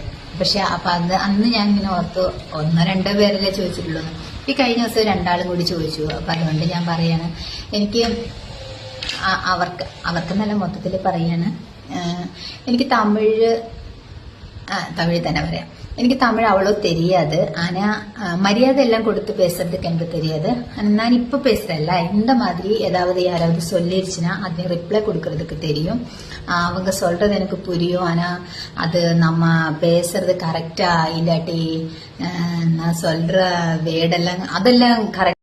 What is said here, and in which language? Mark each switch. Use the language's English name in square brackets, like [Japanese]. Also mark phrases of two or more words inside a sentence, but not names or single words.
[Malayalam] പക്ഷെ അപ്പം അന്ന് ഞാൻ ഇങ്ങനെ ഓർത്തു 1-2 പേരല്ലേ ചോദിച്ചിട്ടുള്ളൂ. ഈ കഴിഞ്ഞ ദിവസം 2 ആളും കൂടി ചോദിച്ചു. അപ്പം അതുകൊണ്ട് ഞാൻ പറയാണ്, എനിക്ക് അവർക്ക് നല്ല മൊത്തത്തിൽ പറയാണ്, എനിക്ക് തമിഴ് തന്നെ പറയാം. [Tamil] எனக்கு தமிழ் அவ்வளோ தெரியாது. ஆனால் மரியாதை எல்லாம் கொடுத்து பேசுறதுக்கு எனக்கு தெரியாது. நான் இப்போ பேசுறேன்ல, இந்த மாதிரி ஏதாவது யாராவது சொல்லிருச்சுன்னா அது ரிப்ளை கொடுக்கறதுக்கு தெரியும். அவங்க சொல்றது எனக்கு புரியும். ஆனால் அது நம்ம பேசுறது கரெக்டா இல்லாட்டி நான் சொல்ற வேர்டெல்லாம் அதெல்லாம் கரெக்ட்